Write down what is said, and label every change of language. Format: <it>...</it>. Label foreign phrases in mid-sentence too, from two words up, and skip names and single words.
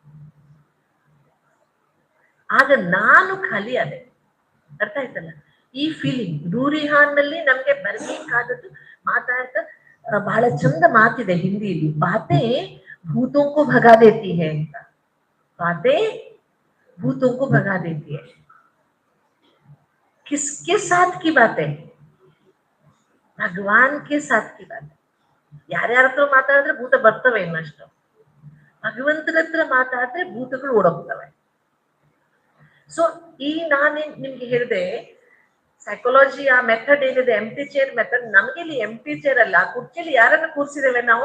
<kn>ಆಗ ನಾನು ಖಾಲಿ ಅದೇ. ಅರ್ಥ ಆಯ್ತಲ್ಲ? ಈ ಫೀಲಿಂಗ್ ರೂರಿಹಾನ್ ನಲ್ಲಿ ನಮ್ಗೆ ಬರ್ಬೇಕಾದದ್ದು. ಮಾತಾಡ್ತಾ ಬಹಳ ಚಂದ ಮಾತಿದೆ ಹಿಂದಿಯಲ್ಲಿ,</kn> <hi>बातें भूतोंको भगा देती है</hi> <kn>ಅಂತ.</kn> <hi>बातें भूतोंको भगा देती है. किसके साथ की बातें? भगवान के साथ की बातें.</hi> <kn>ಯಾರ್ಯಾರ ಹತ್ರ ಮಾತಾಡಿದ್ರೆ ಭೂತ ಬರ್ತವೆ ಇನ್ನಷ್ಟು. ಭಗವಂತನ ಹತ್ರ ಮಾತಾಡಿದ್ರೆ ಭೂತಗಳು ಓಡೋಗ್ತವೆ. ಸೊ ಈ ನಾನೇನ್ ನಿಮ್ಗೆ ಹೇಳಿದೆ, ಸೈಕಾಲಜಿ ಆ ಮೆಥಡ್ ಏನಿದೆ,</kn> <en>empty chair method.</en> <kn>ನಮ್ಗೆ ಇಲ್ಲಿ</kn> <en>empty chair</en> <kn>ಅಲ್ಲ, ಆ ಕುರ್ಚಿಯಲ್ಲಿ ಯಾರನ್ನ ಕೂರಿಸಿದ್ದೇವೆ ನಾವು?</kn>